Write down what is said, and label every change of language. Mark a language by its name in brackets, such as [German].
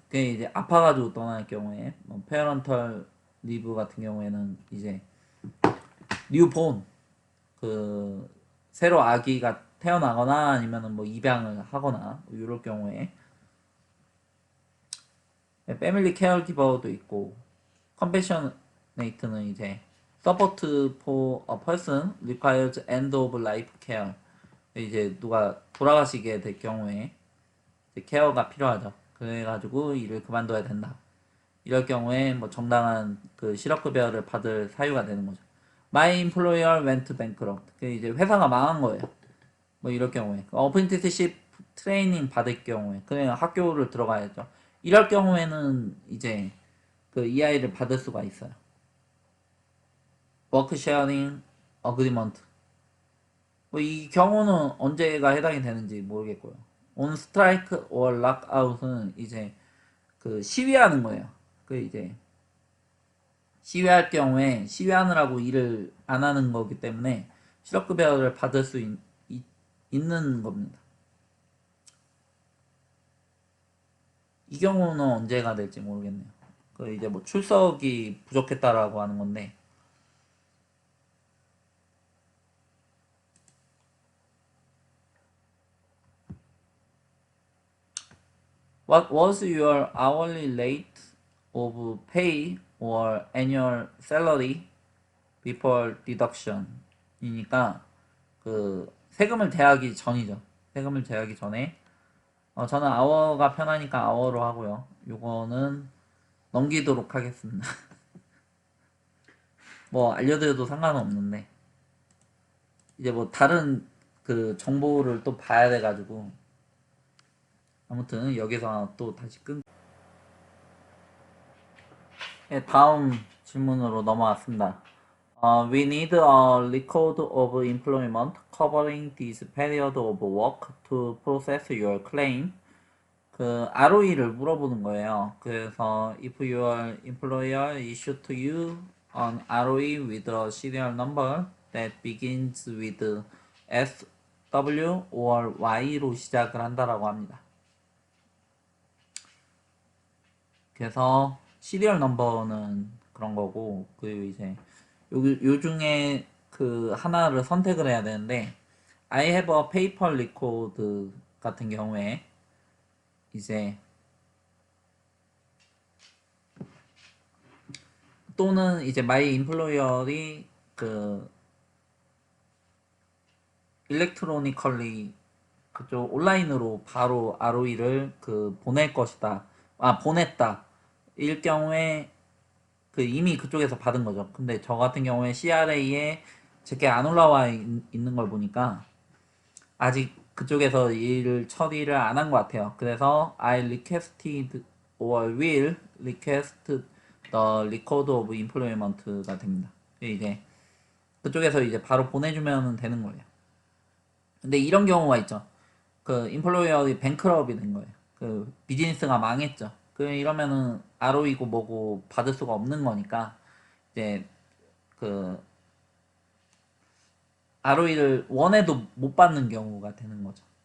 [Korean] 그게 이제 아파가지고 떠날 경우에, 뭐 parental leave 같은 경우에는 이제 newborn, 그 새로 아기가 태어나거나 아니면은 뭐 입양을 하거나 뭐 이럴 경우에, 패밀리 케어기버도 있고, 컴패셔네이트는 이제 [English] support for a person requires end of life care. [Korean] 이제 누가 돌아가시게 될 경우에 이제 케어가 필요하죠. 그래가지고 일을 그만둬야 된다. 이럴 경우에 뭐 정당한 그 실업급여를 받을 사유가 되는 거죠. [English] My employer went bankrupt. [Korean] 그 이제 회사가 망한 거예요. 뭐 이럴 경우에 어프렌티스십 트레이닝 받을 경우에 그냥 학교를 들어가야죠. 이럴 경우에는 이제 그 EI를 받을 수가 있어요. 워크 쉐어링 어그리먼트. 뭐 이 경우는 언제가 해당이 되는지 모르겠고요. [English] on strike or lockout [Korean] 은 이제 그 시위하는 거예요. 그 이제 시위할 경우에 시위하느라고 일을 안 하는 거기 때문에 실업급여를 받을 수 있는 겁니다. 이 경우는 언제가 될지 모르겠네요. 그 이제 뭐 출석이 부족했다라고 하는 건데, [English] What was your hourly rate of pay or annual salary before deduction? [Korean] 이니까 그 세금을 대하기 전이죠. 세금을 대하기 전에 저는 아워가 편하니까 아워로 하고요. 요거는 넘기도록 하겠습니다. 뭐 알려드려도 상관은 없는데 이제 뭐 다른 그 정보를 또 봐야 돼가지고 아무튼 여기서 또 다시 네, 다음 질문으로 넘어왔습니다. [English] We need a record of employment covering this period of work to process your claim. [Korean] 그 ROE를 물어보는 거예요. [English] 그래서 if your employer issued to you an ROE with a serial number that begins with S, W or Y로 [Korean] 시작을 한다라고 합니다. 그래서 시리얼 넘버는 그런 거고, 그리고 이제 요 중에 그 하나를 선택을 해야 되는데, [English] I have a paper record [Korean] 같은 경우에 이제 또는 이제 my employer이 그 electronically 그쪽 온라인으로 바로 ROE를 그 보낼 것이다. 보냈다. 일 경우에 그 이미 그쪽에서 받은 거죠. 근데 저 같은 경우에 CRA에 제게 안 올라와 있는 걸 보니까 아직 그쪽에서 일 처리를 안 한 것 같아요. [English] 그래서 I requested or will request the record of employment가 됩니다. [Korean] 이제 그쪽에서 이제 바로 보내주면 되는 거예요. 근데 이런 경우가 있죠. 그 인플로이어이 뱅크럽이 된 거예요. 그 비즈니스가 망했죠. 그 이러면은 RO이고 뭐고 받을 수가 없는 거니까 이제 그 ROE를 원해도 못 받는 경우가 되는 거죠.